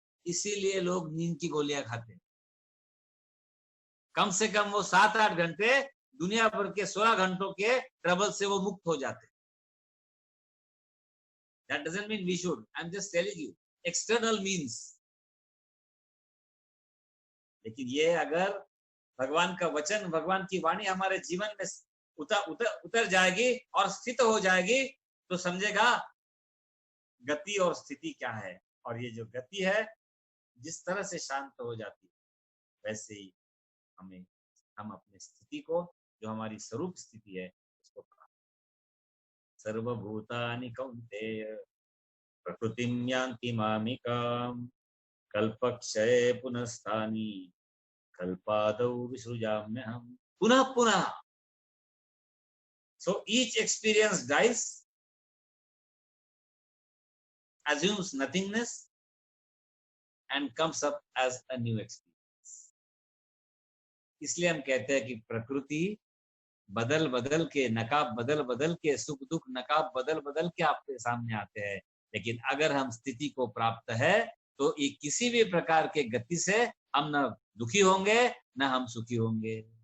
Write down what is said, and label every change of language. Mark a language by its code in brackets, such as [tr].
[hi] इसीलिए लोग नींद की गोलियां खाते हैं। कम से कम वो 7-8 घंटे दुनिया भर के 16 घंटों के ट्रबल से वो मुक्त हो जाते हैं। [en] That doesn't mean we should. I'm just telling you, external means. [hi] लेकिन ये अगर भगवान का वचन, भगवान की वाणी हमारे जीवन में उतर जाएगी और स्थित हो जाएगी, तो समझेगा गति और स्थिति क्या है। और ये जो गति है जिस तरह से शांत हो जाती है, वैसे ही हम अपनी स्थिति को, जो हमारी स्वरूप स्थिति है, उसको [sa] सर्वभूतानि कौन्तेय प्रकृतिं यान्ति मामिकाम् कल्पक्षये पुनस्तानि कल्पादौ विसृजाम्यहम् [hi] पुनः पुनः। [en] So each experience dies, assumes nothingness, and comes up as a new experience. [hi] इसलिए हम कहते हैं कि प्रकृति बदल बदल के, नकाब बदल बदल के, सुख दुख नकाब बदल बदल के आपके सामने आते हैं। लेकिन अगर हम स्थिति को प्राप्त है तो ये किसी भी प्रकार के गति से हम न दुखी होंगे न हम सुखी होंगे।